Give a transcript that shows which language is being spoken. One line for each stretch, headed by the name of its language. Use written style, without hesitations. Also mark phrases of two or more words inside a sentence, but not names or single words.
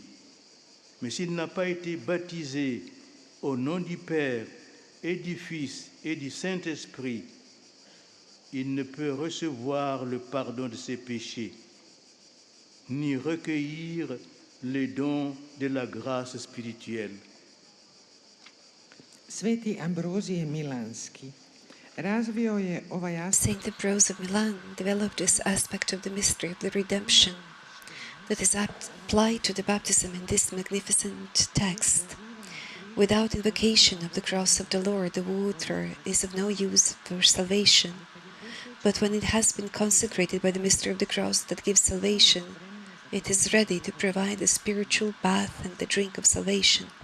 French: Mais s'il n'a pas été baptisé au nom du Père et du Fils et du Saint-Esprit, il ne peut recevoir le pardon de ses péchés, ni recueillir les dons de la grâce spirituelle.
Croatian: Sveti Ambrozije Milanski razvio je ovaj aspekt
English: Saint Ambrose of Milan developed this aspect of the mystery of the redemption that is applied to the baptism in this magnificent text. Without invocation of the cross of the Lord, the water is of no use for salvation. But when it has been consecrated by the mystery of the cross that gives salvation, it is ready to provide the spiritual bath and the drink of salvation.